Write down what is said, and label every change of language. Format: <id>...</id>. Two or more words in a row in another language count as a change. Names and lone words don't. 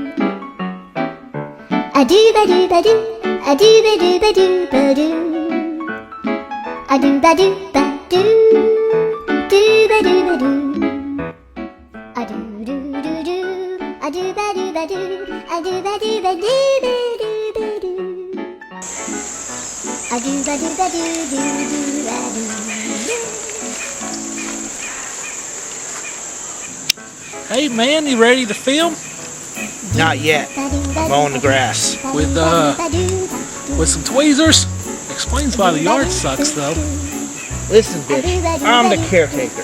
<en>a do ba do ba do a do ba do ba do ba do a do ba do ba do do ba do ba do a do do do do a do ba do ba do a do ba do ba do ba do ba do a do ba do ba do do do ba do. Hey man, you ready to film? Not yet. I'm mowing the grass. With some tweezers? Explains why the yard sucks though. Listen, bitch. I'm the caretaker.</en>